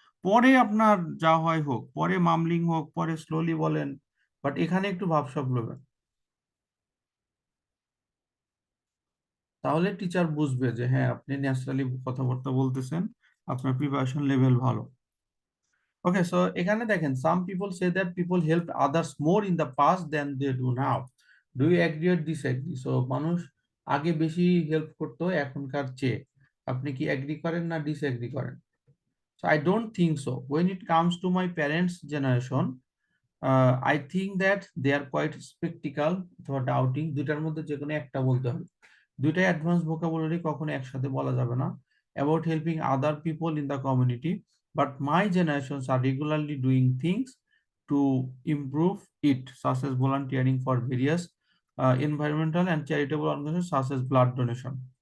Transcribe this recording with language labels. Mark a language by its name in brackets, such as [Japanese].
[Bangla] পরে আপনার যা হয় হোক, পরে মামলিং হোক, পরে স্লোলি বলেন, বাট এখানে একটু ভাবসাব লবেন, তাহলে টিচার বুঝবে যে হ্যাঁ আপনি ন্যাচারালি কথাবার্তা বলতেছেন, আপনার প্রিপারেশন লেভেল ভালো। ওকে, সো এখানে দেখেন [English] Some people say that people help others more in the past than they do now, do you agree or disagree? [Bangla] So মানুষ আগে বেশি হেল্প করতো এখনকার চেয়ে, আপনি কি এগ্রি করেন না ডিসএগ্রি করেন? [English] So I don't think so. When it comes to my parents' generation, I think that they are quite skeptical [Bangla] অথবা ডাউটিং, দুইটার মধ্যে যে কোনো একটা বলতে হবে। দুইটাই অ্যাডভান্স ভোকাবুলারি, কখনো একসাথে বলা যাবে না। [English] About helping other people in the community, but my generations are regularly doing things to improve it, such as volunteering for various environmental and charitable organizations such as blood donation.